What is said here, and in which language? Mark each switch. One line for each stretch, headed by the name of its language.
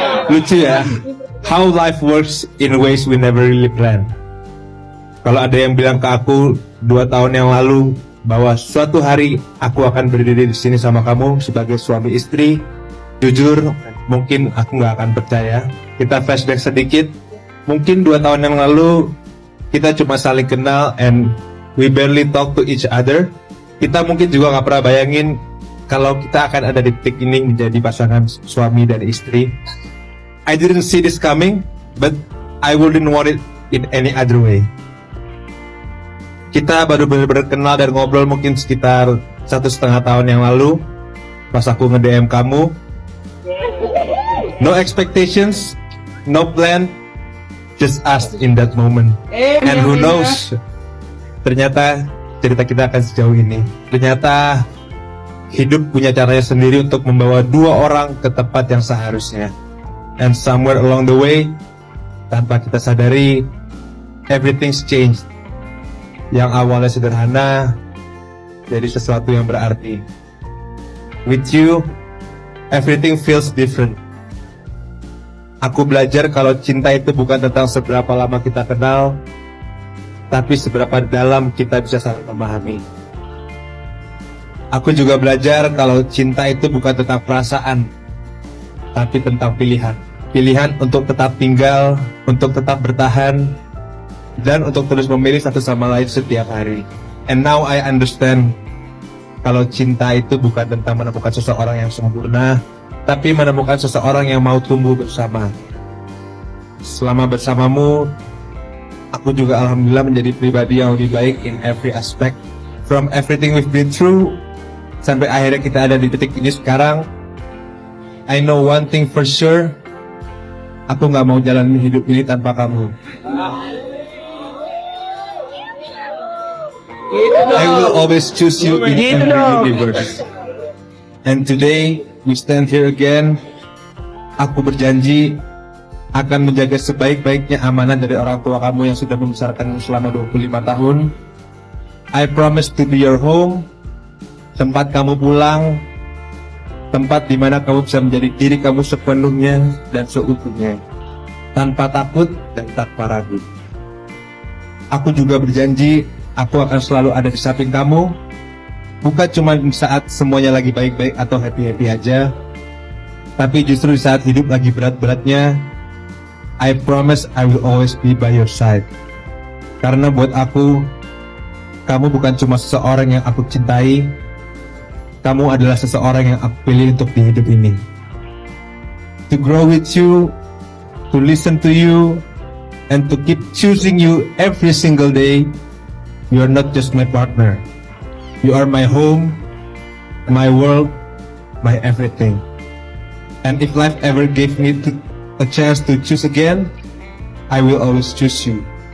Indonesian: Lucu ya,
English: how life works in ways we never really plan.
Indonesian: Kalau ada yang bilang ke aku 2 tahun yang lalu bahwa suatu hari aku akan berdiri di sini sama kamu sebagai suami istri, jujur mungkin aku nggak akan percaya. Kita flashback sedikit, mungkin 2 tahun yang lalu kita cuma saling kenal
English: and we barely talk to each other.
Indonesian: Kita mungkin juga nggak pernah bayangin kalau kita akan ada di titik ini menjadi pasangan suami dan istri.
English: I didn't see this coming, but I wouldn't want it in any other way.
Indonesian: Kita baru benar-benar kenal dan ngobrol mungkin sekitar 1,5 tahun yang lalu, pas aku nge-DM kamu.
English: No expectations, no plan, just us in that moment. And who knows,
Indonesian: ternyata cerita kita akan sejauh ini. Ternyata hidup punya caranya sendiri untuk membawa 2 orang ke tempat yang seharusnya.
English: And somewhere along the way,
Indonesian: tanpa kita sadari,
English: everything's changed.
Indonesian: Yang awalnya sederhana, jadi sesuatu yang berarti.
English: With you, everything feels different.
Indonesian: Aku belajar kalau cinta itu bukan tentang seberapa lama kita kenal, tapi seberapa dalam kita bisa saling memahami. Aku juga belajar kalau cinta itu bukan tentang perasaan, tapi tentang pilihan. Pilihan untuk tetap tinggal, untuk tetap bertahan, dan untuk terus memilih satu sama lain setiap hari.
English: And now I understand
Indonesian: kalau cinta itu bukan tentang menemukan seseorang yang sempurna, tapi menemukan seseorang yang mau tumbuh bersama. Selama bersamamu, aku juga alhamdulillah menjadi pribadi yang lebih baik
English: in every aspect. From everything we've been through,
Indonesian: sampai akhirnya kita ada di titik ini sekarang,
English: I know one thing for sure,
Indonesian: aku gak mau jalanin hidup ini tanpa kamu.
English: I will always choose you in every universe. And today, we stand here again.
Indonesian: Aku berjanji akan menjaga sebaik-baiknya amanah dari orang tua kamu yang sudah membesarkanmu selama 25 tahun.
English: I promise to be your home,
Indonesian: tempat kamu pulang, tempat di mana kamu bisa menjadi diri kamu sepenuhnya dan seutuhnya, tanpa takut dan tanpa ragu. Aku juga berjanji, aku akan selalu ada di samping kamu, bukan cuma di saat semuanya lagi baik-baik atau happy-happy aja, tapi justru di saat hidup lagi berat-beratnya,
English: I promise I will always be by your side.
Indonesian: Karena buat aku, kamu bukan cuma seseorang yang aku cintai, kamu adalah seseorang yang aku pilih untuk di hidup ini.
English: To grow with you, to listen to you, and to keep choosing you every single day. You are not just my partner. You are my home, my world, my everything. And if life ever gave me a chance to choose again, I will always choose you.